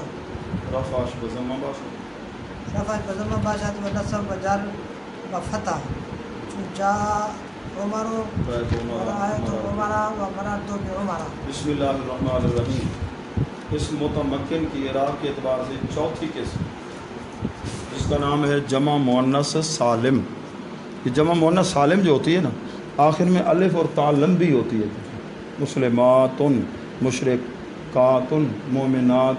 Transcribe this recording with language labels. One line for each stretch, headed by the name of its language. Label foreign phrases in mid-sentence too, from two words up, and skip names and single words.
Persian: رفعش بضمہ باشد و نصب و جر و فتح چون
Arabic: جا عمر و رأیت عمر و مررت بعمر. بسم اللہ الرحمن الرحیم.
Urdu: اس متمکن کی اعراب کے اعتبار سے چوتھی قسم، جس کا نام ہے جمع مؤنث سالم. یہ جمع مؤنث سالم جو ہوتی ہے نا، آخر میں الف اور تا لمبی ہوتی ہے. مسلمات، مشرکات، مومنات.